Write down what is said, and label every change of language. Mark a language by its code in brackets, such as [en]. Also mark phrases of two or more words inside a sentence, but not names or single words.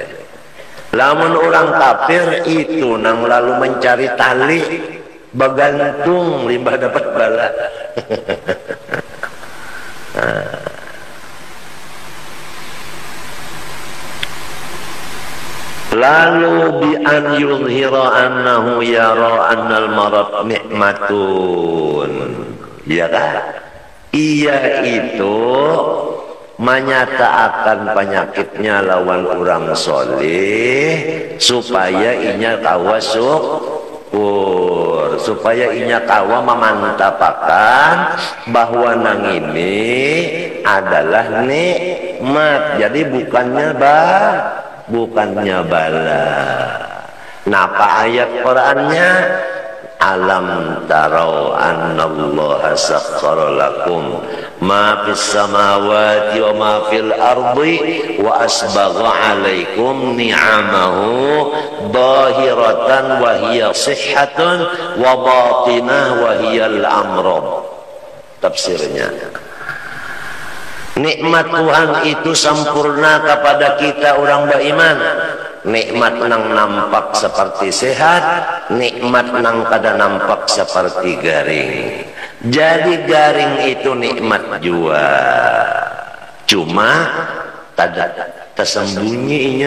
[bjn] Lamun orang kafir itu nang lalu mencari tali, bergantung limbah dapat bala. [ar] Lalu بأن يظهر أنه يرى أن المرض نعمة, [id] ya kan? [bjn] Ia itu menyatakan penyakitnya lawan orang soleh supaya inya kawa syukur, supaya inya kawa memantapakan bahwa nang ini adalah nikmat. Jadi bukannya bala. Napa ayat Qur'annya? [ar] ألم تروا أن الله سخر لكم ما في السماوات وما في الأرض وأسبغ عليكم نعمه ظاهرة وهي صحة وباطنة وهي الأمراض. [bjn] Tafsirnya, nikmat Tuhan itu sempurna kepada kita orang beriman. Nikmat nang nampak seperti sehat, nikmat nang kada nampak seperti garing. Jadi garing itu nikmat juga, cuma tada tersembunyinya.